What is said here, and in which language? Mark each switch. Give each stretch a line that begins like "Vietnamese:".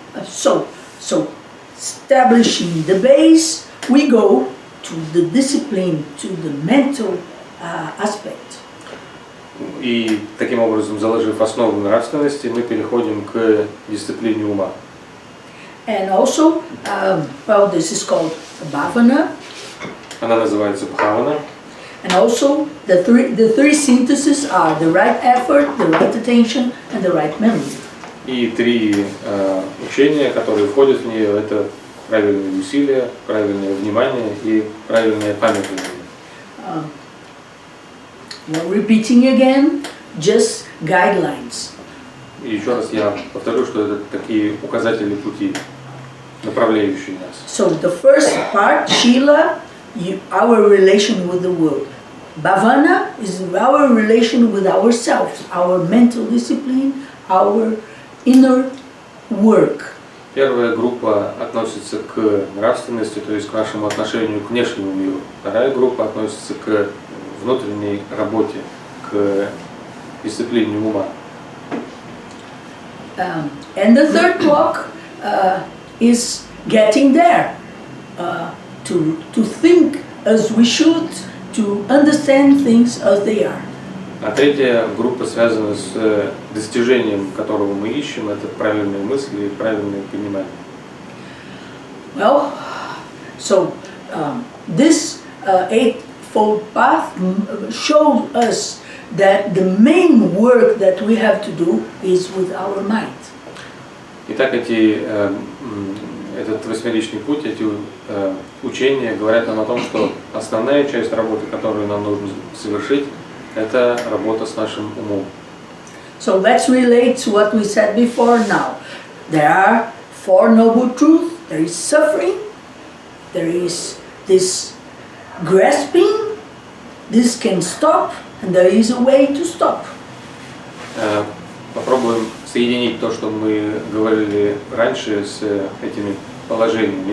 English: So establishing the base, we go to the discipline, to the mental aspect.
Russian: И таким образом, заложив основу нравственности, мы переходим к дисциплине ума.
English: And also, well, this is called bhavana.
Russian: Она называется бхавана.
English: And also, the three syntheses are the right effort, the right attention, and the right memory.
Russian: И 3 учения, которые входят в нее, это правильные усилия, правильное внимание и правильное памятование.
English: Well, repeating again, just guidelines.
Russian: И еще раз я повторю, что это такие указатели пути, направляющие нас.
English: So the first part, Shila, our relation with the world. Bhavana is our relation with ourselves, our mental discipline, our inner work.
Russian: Первая группа относится к нравственности, то есть к нашему отношению к внешнему миру. Вторая группа относится к внутренней работе, к дисциплине ума.
English: And the third block is getting there, to think as we should, to understand things as they are.
Russian: А третья группа связана с достижением, которого мы ищем, это правильные мысли и правильное понимание.
English: Well, so this eightfold path shows us that the main work that we have to do is with our mind.
Russian: Итак, этот восьмеричный путь, эти учения говорят нам о том, что основная часть работы, которую нам нужно совершить, это работа с нашим умом.
English: So let's relate to what we said before now. There are 4 noble truths. There is suffering. There is this grasping. This can stop, and there is a way to stop.
Russian: Попробуем соединить то, что мы говорили раньше, с этими положениями.